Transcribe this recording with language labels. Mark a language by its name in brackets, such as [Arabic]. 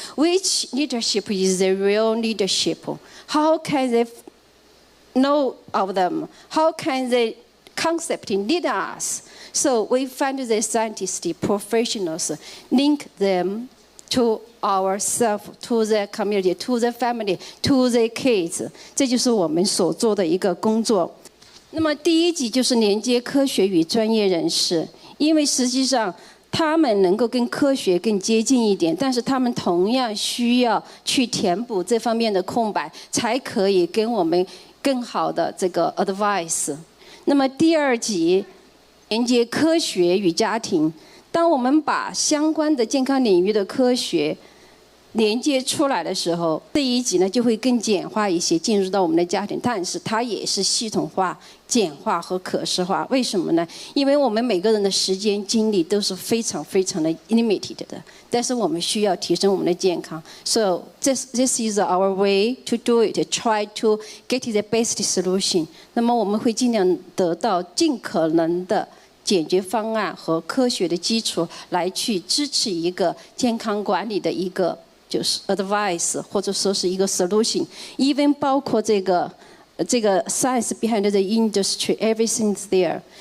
[English] Which leadership is the real leadership? How can they know of them? How can the concept lead us? So we find the scientists, the professionals, link them to ourselves, to the community, to the family, to the kids. [Chinese] 这就是我们所做的一个工作。那么第一集就是连接科学与专业人士，因为实际上他们能够跟科学更接近一点，但是他们同样需要去填补这方面的空白，才可以跟我们更好的这个 advice。那么第二集连接科学与家庭，当我们把相关的健康领域的科学连接出来的时候，这一集呢就会更简化一些，进入到我们的家庭，但是它也是系统化、简化和可视化。为什么呢？因为我们每个人的时间精力都是非常非常的 limited 的，但是我们需要提升我们的健康。 [English] So this is our way to do it. Try to get the best solution. [Chinese] 那么我们会尽量得到尽可能的解决方案和科学的基础，来去支持一个健康管理的一个就是 advice 或者说是一个 solution，even 包括这个 [English] science behind the industry, everything's there。